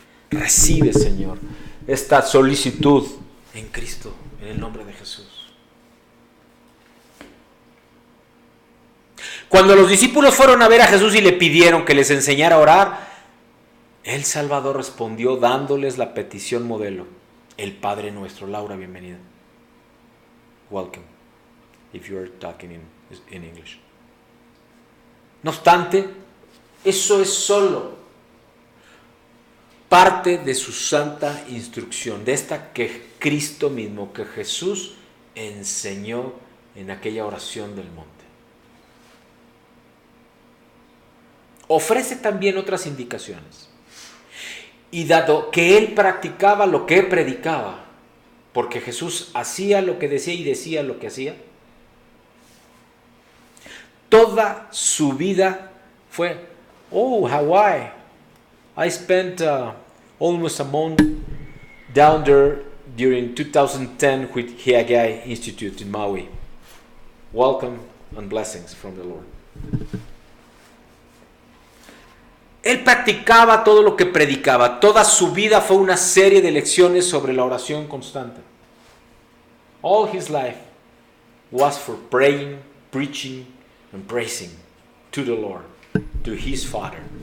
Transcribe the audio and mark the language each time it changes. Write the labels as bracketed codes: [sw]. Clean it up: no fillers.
[es] Recibe, Señor, esta solicitud en Cristo, en el nombre de Jesús. Cuando los discípulos fueron a ver a Jesús y le pidieron que les enseñara a orar, el Salvador respondió dándoles la petición modelo: el Padre Nuestro. Laura, bienvenida. [en] Welcome, if you are talking in English. [es] No obstante, eso es solo parte de su santa instrucción, de esta que Cristo mismo, que Jesús enseñó en aquella oración del monte. Ofrece también otras indicaciones. Y dado que él practicaba lo que predicaba, porque Jesús hacía lo que decía y decía lo que hacía, toda su vida fue: [en] oh, Hawaii, I spent almost a month down there during 2010 with Hiagai Institute in Maui. Welcome and blessings from the Lord. [es] Él practicaba todo lo que predicaba. Toda su vida fue una serie de lecciones sobre la oración constante. [en] All his life was for praying, preaching, and praising to the Lord, to his Father.